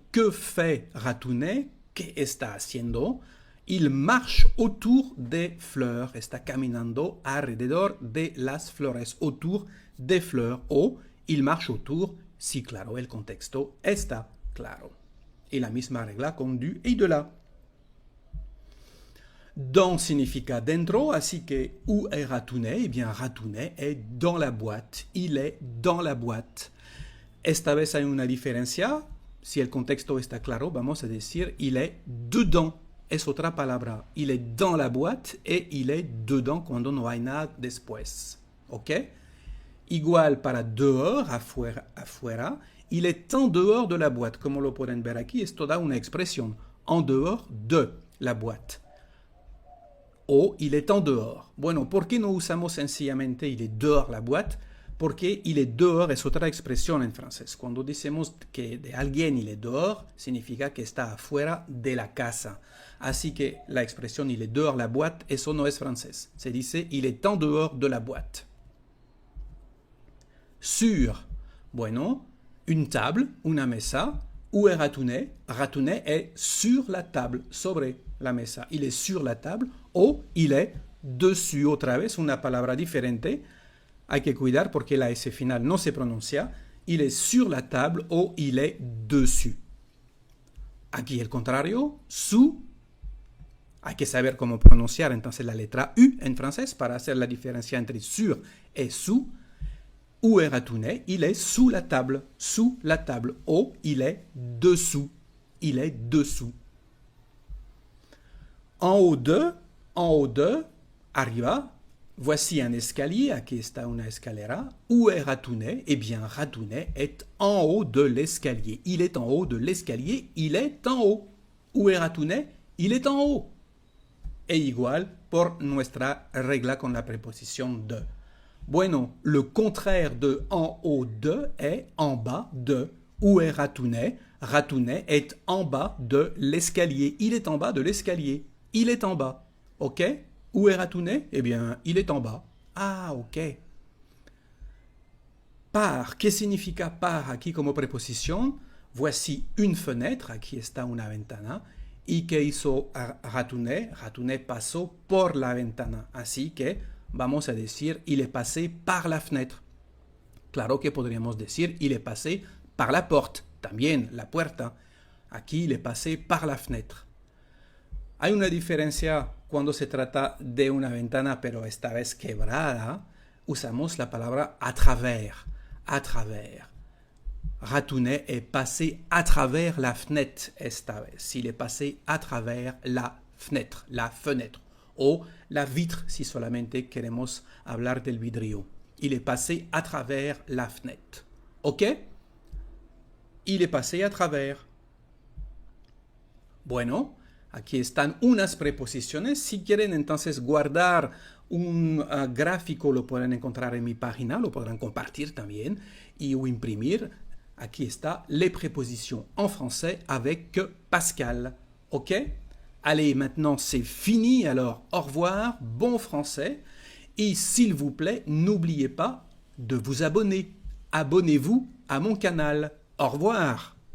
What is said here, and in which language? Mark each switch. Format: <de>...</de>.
<es>¿Qué fait Ratounet? ¿Qué está haciendo?</es> <fr>Il marche autour des fleurs.</fr> <es>Está caminando alrededor de las flores.</es> <fr>Autour des fleurs.</fr> <es>O</es> <fr>il marche autour,</fr> <es>si claro, el contexto está claro. Y la misma regla con du y de la. Dans significa dentro, así que</es> <fr>où est Ratounet? Eh bien, Ratounet est dans la boîte. Il est dans la boîte.</fr> <es>Esta vez hay una diferencia. Si el contexto está claro, vamos a decir</es> <fr>il est dedans.</fr> <es>Es otra palabra.</es> <fr>Il est dans la boîte et il est dedans</fr> <es>cuando no hay nada después.</es> <fr>¿Ok?</fr> <es>Igual para dehors, afuera.</es> <fr>Il est en dehors de la boîte.</fr> <es>Como lo pueden ver aquí, es toda una expresión.</es> <fr>En dehors de la boîte. O il est en dehors.</fr> <es>Bueno, ¿por qué no usamos sencillamente</es> <fr>il est dehors la boîte?</fr> <es>Porque</es> <fr>il est dehors</fr> <es>es otra expresión en francés. Cuando decimos que de alguien</es> <fr>il est dehors,</fr> <es>significa que está afuera de la casa. Así que la expresión</es> <fr>il est dehors la boîte,</fr> <es>eso no es francés. Se dice</es> <fr>il est en dehors de la boîte. Sur. Bueno, une table,</fr> <es>una mesa.</es> <fr>Où est Ratounet? Ratounet est sur la table,</fr> <es>sobre la mesa.</es> <fr>Il est sur la table o il est dessus.</fr> <es>Otra vez, una palabra diferente. Hay que cuidar porque la S final no se pronuncia.</es> <fr>Il est sur la table o il est dessus.</fr> <es>Aquí el contrario, sous. Hay que saber cómo pronunciar entonces la letra U en francés para hacer la diferencia entre</es> <fr>sur et sous. Où est Ratounet? Il est sous la table. Sous la table. O il est dessous. Il est dessous. En haut de,</fr> <es>arriba.</es> <fr>Voici un escalier,</fr> <es>aquí está una escalera.</es> <fr>Où est Ratounet? Eh bien, Ratounet est en haut de l'escalier. Il est en haut de l'escalier, il est en haut. Où est Ratounet? Il est en haut.</fr> <es>Et igual por nuestra regla con la préposition de.</es> <fr>Bueno, le contraire de en haut de est en bas de. Où est Ratounet? Ratounet est en bas de l'escalier. Il est en bas de l'escalier. Il est en bas. OK? Où est Ratounet? Eh bien, il est en bas. Ah, ok.</fr> <es>Par, ¿qué significa par aquí como preposición?</es> <fr>Voici une fenêtre,</fr> <es>aquí está una ventana. ¿Y qué hizo Ratounet? Ratounet pasó por la ventana. Así que vamos a decir,</es> <fr>il est passé par la fenêtre.</fr> <es>Claro que podríamos decir,</es> <fr>il est passé par la porte.</fr> <es>También, la puerta.</es> <fr>Aquí, il est passé par la fenêtre.</fr> <es>Hay una diferencia cuando se trata de una ventana, pero esta vez quebrada. Usamos la palabra à travers. À travers.</es> <fr>Ratounet est passé à travers la fenêtre</fr> <es>esta vez.</es> <fr>Il est passé à travers la fenêtre. O la vitre, si solamente queremos hablar del vidrio. Il est passé à travers la fenêtre. ¿Ok? Il est passé à travers.</fr> <es>Bueno, aquí están unas preposiciones. Si quieren entonces guardar un gráfico, lo pueden encontrar en mi página, lo podrán compartir también o imprimir. Aquí está</es> <fr>les prépositions en français avec Pascal. OK? Allez, maintenant c'est fini. Alors, au revoir, bon français. Et s'il vous plaît, n'oubliez pas de vous abonner. Abonnez-vous à mon canal. Au revoir.</fr>